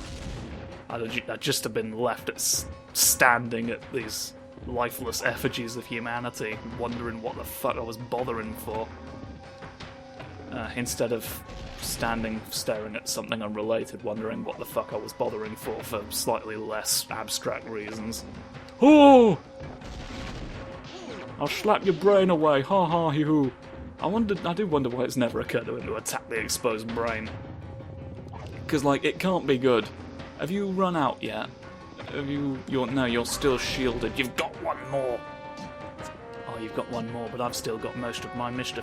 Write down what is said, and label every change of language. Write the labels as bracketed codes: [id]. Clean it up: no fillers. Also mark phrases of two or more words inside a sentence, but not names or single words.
[en] I'd just have been left standing at these lifeless effigies of humanity, wondering what the fuck I was bothering for. Instead of staring at something unrelated, wondering what the fuck I was bothering for slightly less abstract reasons. Oh! I'll slap your brain away, ha ha hee hoo. I do wonder why it's never occurred to him to attack the exposed brain. Because, like, it can't be good. Have you run out yet? No, you're still shielded. You've got one more. Oh, you've got one more, but I've still got most of my Mr.